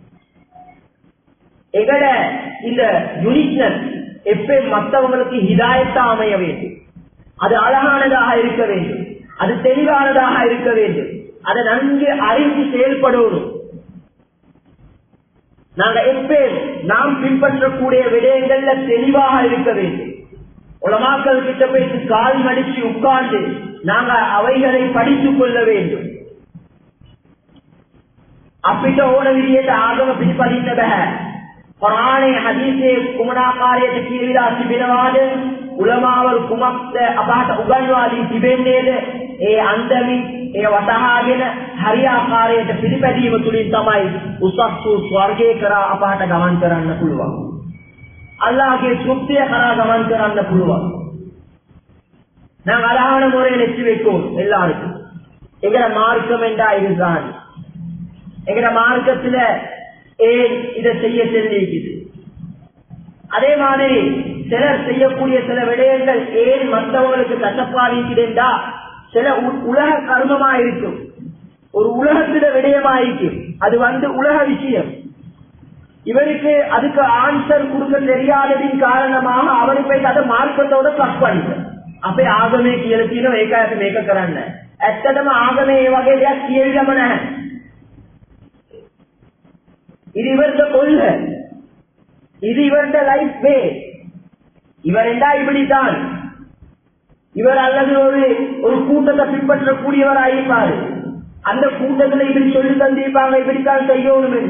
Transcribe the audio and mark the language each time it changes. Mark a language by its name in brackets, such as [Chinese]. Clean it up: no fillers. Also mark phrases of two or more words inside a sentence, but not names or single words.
[Tamil] எங்கட இந்த யூனிக்னஸ் எப்ப மற்றவங்களுக்கு ஹிதாயத்தா அமைய வேண்டும், அது அழகானதாக இருக்க வேண்டும், அது தெளிவானதாக இருக்க வேண்டும், அதை நன்கு அறிந்து செயல்படணும். நாங்க எப்ப நாம் பின்பற்றக்கூடிய விடயங்கள்ல தெளிவாக இருக்க வேண்டும். உலமாக்கள் கிட்ட போயிட்டு கால் மடிச்சு உட்கார்ந்து நாங்க அவைகளை படித்துக் கொள்ள வேண்டும். [Sinhala] අපිට ඕන විදිහට ආගම පිළිපදින්න බෑ. කුර්ආනයේ හදීසේ කුමන ආකාරයට කියවිලා තිබෙනවාද, උලමාවරු කුමක්ද අපහට උගන්වා දී තිබෙන්නේද, ඒ අන්දමි ඒ වටහාගෙන හරි ආකාරයට පිළිපැදීම තුලින් තමයි උසස් වූ ස්වර්ගය කරා අපහට ගමන් කරන්න පුළුවන්. අල්ලාහගේ තෘප්තිය කරා ගමන් කරන්න පුළුවන්. [Tamil] நான் அழகான முறையில் எச்சி வைக்கும் எல்லாருக்கும். எங்கட மார்க்கம் என்றா இதுதான். எங்கட மார்க்கத்துல ஏன் இதை செய்ய தெரிஞ்சிருக்குது. அதே மாதிரி சிலர் செய்யக்கூடிய சில விடயங்கள் ஏன் மற்றவங்களுக்கு கசப்பாதிக்குதுண்டா சில உலக கர்மமா இருக்கும், ஒரு உலகத்தில விடயமா இருக்கும், அது உலக விஷயம். இவருக்கு அதுக்கு ஆன்சர் கொடுக்க தெரியாததின் காரணமாக அவரு போய் அதை மார்க்கத்தோட தப்பு பண்ணிட்டார். [Sinhala] අපේ ආගමේ කියලා තියෙනවා ඒකත් මේක කරන්න. ඇත්තටම ආගමේ ඒ වගේ දෙයක් කියවිලම නැහැ. [Tamil] இது இவர்த கொள்கை, இது இவர்த [English] life way. [Tamil] இவர் என்றா இப்படித்தான். இவர் அல்லது ஒரு கூட்டத்தை பின்பற்றக்கூடியவர் ஆயிருப்பாரு. அந்த கூட்டத்துல இப்படி சொல்லி தந்திருப்பாங்க இப்படித்தான் செய்யணும் என்று.